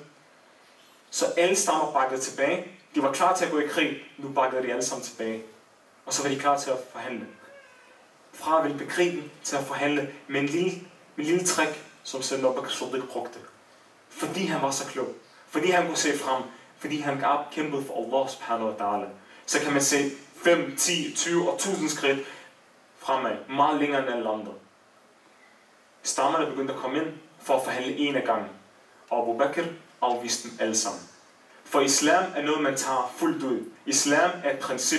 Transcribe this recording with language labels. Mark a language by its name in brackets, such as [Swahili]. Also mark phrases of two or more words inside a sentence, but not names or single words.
[Danish] Så alle stammer bakkede tilbage. De var klar til at gå i krig. Nu bakkede de alle sammen tilbage. Og så var de klar til at forhandle. Fra at ville bekrigen til at forhandle med en lille trick, som Sayyidina Abu Bakr Siddiq brugte. Fordi han var så klog. Fordi han kunne se frem. Fordi han kæmpede for [Arabic] الله سبحانه وتعالى. [Danish] Så kan man se 5, 10, 20 og 1000 skridt fremad. Meget længere end alle andre. Stammerne begyndte at komme ind for at forhandle en af gangen. Og Abu Bakr afviste dem alle sammen. For islam er noget, man tager fuldt ud. Islam er et princip.